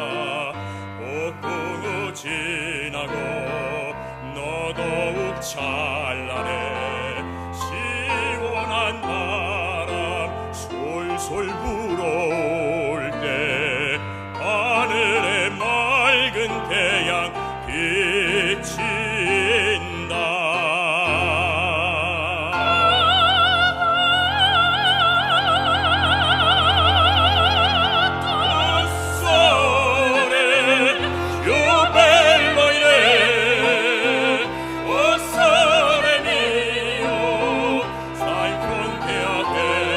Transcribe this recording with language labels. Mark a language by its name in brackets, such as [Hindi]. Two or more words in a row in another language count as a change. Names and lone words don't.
[Korean] 폭풍우 지나고 너 더욱 찬란해. 시원한 바람 솔솔 불어올 때 하늘에 맑은 태양 비친다. [Italian] sole più bello in oh sole mio, sta in fronte a te.